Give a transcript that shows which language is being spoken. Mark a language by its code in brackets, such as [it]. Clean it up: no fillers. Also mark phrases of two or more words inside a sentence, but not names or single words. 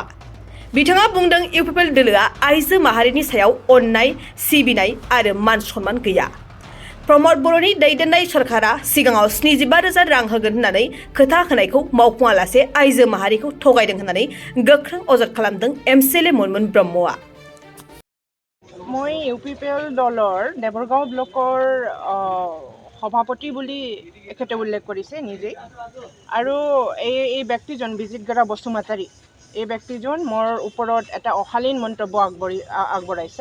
[brx] बिथाङा बुंदों UPPL दोलोआ आइजो माहारिनि सायाव अननाय, सिबिनाय आरो मान सन्मान गैया। प्रमद बर'नि दैदेननाय सरकारा सिगाङाव 75,000 रां होगोन होननानै खोथा होनायखौ मावफुङालासे आइजो माहारिखौ थगायदों होननानै गोख्रों अजद खालामदों MCLA मोनमोन ब्रह्मआ। [as] মই UPPL দলৰ দেবৰগাঁও ব্লকৰ সভাপতি বুলি এখেতে উল্লেখ কৰিছে নিজেই, আৰু এই ব্যক্তিজন বিজিতগৰা বসুমতাৰী, এই ব্যক্তিজন মোৰ ওপৰত এটা অশালীন মন্তব্য আগবঢ়াইছে।